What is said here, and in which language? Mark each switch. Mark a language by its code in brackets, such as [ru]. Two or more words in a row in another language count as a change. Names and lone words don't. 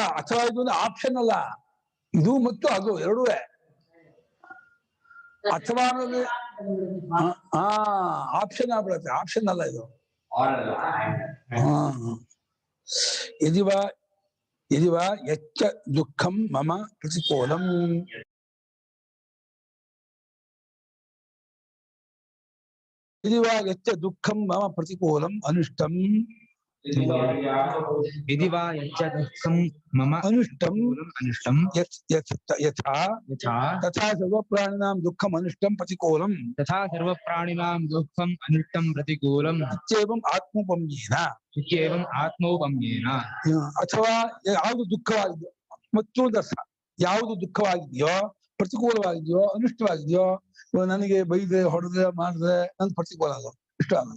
[kn] ಅಥವಾ ಇದು ಒಂದು ಆಪ್ಷನ್ ಅಲ್ಲ, ಇದು ಮತ್ತು ಅದು ಎರಡೂ. ಅಥವಾ ಅನ್ನೋದು ಆಪ್ಷನ್ ಆಗ್ಬಿಡತ್ತೆ, ಆಪ್ಷನ್ ಅಲ್ಲ ಇದು. [sa] ಯದಿವಾ ಯಚ್ಚ ದುಃಖಂ ಮಮ ಪ್ರತಿಕೂಲಂ. ಯದಿವಾ ಯಚ್ಚ ದುಃಖಂ ಮಮ ಪ್ರತಿಕೂಲಂ ಅನಿಷ್ಟಂ. ಯದಿವಾ ಯಚ್ಚ ದುಃಖಂ ಮಮ ಅನಿಷ್ಟಂ ಅನಿಷ್ಟಂ ಯಥಾ ಯಥಾ ತಥಾ ಸರ್ವ ಪ್ರಾಣಿನಾಂ ದುಃಖಂ ಅನಿಷ್ಟಂ ಪ್ರತಿಕೂಲಂ. ತಥಾ ಸರ್ವ ಪ್ರಾಣಿನಾಂ ದುಃಖಂ ಅನಿಷ್ಟಂ ಪ್ರತಿಕೂಲಂ. ಇತ್ಯೇವಂ ಆತ್ಮೋಪಮ್ಯೇನ. ಇತ್ಯೇವಂ ಆತ್ಮೋಪಮ್ಯೇನ. [kn] ಅಥವಾ ಯಾವುದು ದುಃಖವಾಗಿದೆಯೋ ಮತ್ತು ದರ್ಶ, ಯಾವುದು ದುಃಖವಾಗಿದೆಯೋ, ಪ್ರತಿಕೂಲವಾಗಿದೆಯೋ, ಅನಿಷ್ಟವಾಗಿದೆಯೋ, ನನಗೆ ಬೈದ್ರೆ ಹೊಡೆದ್ರೆ ಮಾಡಿದ್ರೆ ನನ್ ಪ್ರತಿಕೂಲ ಅದು, ಇಷ್ಟ ಆಗಲ್ಲ.